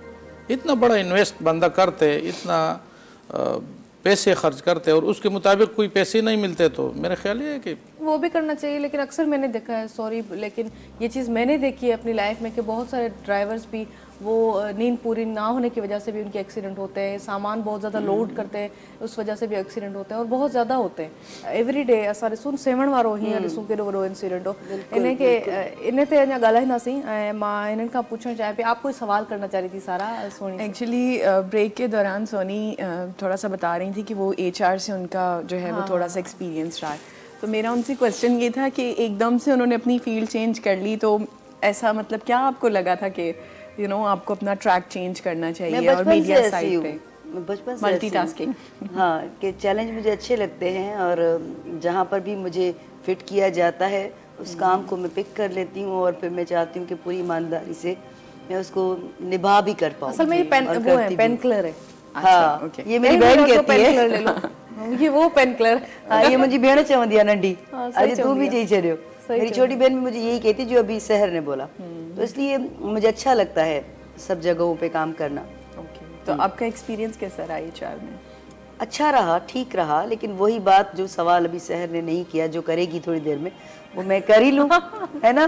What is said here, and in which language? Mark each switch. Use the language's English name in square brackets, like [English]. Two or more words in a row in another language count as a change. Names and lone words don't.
[Urdu] اتنا بڑا انویسٹ بندہ کرتے، اتنا پیسے خرچ کرتے اور اس کے مطابق کوئی پیسے نہیں ملتے، تو میرا خیال یہ ہے کہ وہ بھی کرنا چاہیے. لیکن اکثر میں نے دیکھا ہے، سوری، لیکن یہ چیز میں نے دیکھی ہے اپنی لائف میں کہ بہت سارے ڈرائیورز بھی وہ نیند پوری نہ ہونے کی وجہ سے بھی ان کے ایکسیڈنٹ ہوتے ہیں، سامان بہت زیادہ لوڈ کرتے ہیں اس وجہ سے بھی ایکسیڈنٹ ہوتے ہیں اور بہت زیادہ ہوتے ہیں. [English] every day [Sindhi] असां ॾिसूं 7 वारो हीअं ॾिसूं केॾो वॾो इंसिडेंट हो। इन ते अञा ॻाल्हाईंदासीं ऐं मां इन्हनि खां पुछणु चाहियां पई, [Urdu] آپ کوئی سوال کرنا چاہ رہی تھی سارہ سونی? ایکچوئلی بریک کے دوران سونی تھوڑا سا بتا رہی تھی کہ وہ HR سے ان کا جو ہے وہ تھوڑا سا ایکسپیرینس رہا ہے، تو میرا ان سے کوئسچن یہ تھا کہ ایکدم سے انہوں نے اپنی [English] field change [Urdu] کر لی، تو ایسا مطلب کیا آپ کو لگا تھا کہ آپ کو اپنا [English] track change [Urdu] کرنا چاہیے اور [English] media side [Urdu] पे? بچپن سے मल्टीटास्किंग। ہاں، کہ چیلنج مجھے اچھے لگتے ہیں اور جہاں پر بھی مجھے فٹ کیا جاتا ہے اس کام کو میں پک کر لیتی ہوں اور پھر میں چاہتی ہوں کہ پوری ایمانداری سے میں اس کو نبھا بھی کر پاؤں. اصل میں یہ [English] pain killer [Urdu] है। ہاں، یہ میری بہن کہتی ہے. یہ وہ [English] pain killer. [Sindhi] हाँ, ये मुझे भेण चवंदी है नंढी, अॼु तू भी चई छॾियो। [Urdu] میری چھوٹی بہن بھی مجھے یہی کہتی جو ابھی شہر نے بولا، تو اس لیے مجھے اچھا لگتا ہے سب جگہوں پہ کام کرنا. تو آپ کا ایکسپیرینس کیسا رہا HR میں? اچھا رہا، ٹھیک رہا، لیکن وہی بات جو سوال ابھی شہر نے نہیں کیا، جو کرے گی تھوڑی دیر میں وہ میں کر ہی لوں، ہے نا?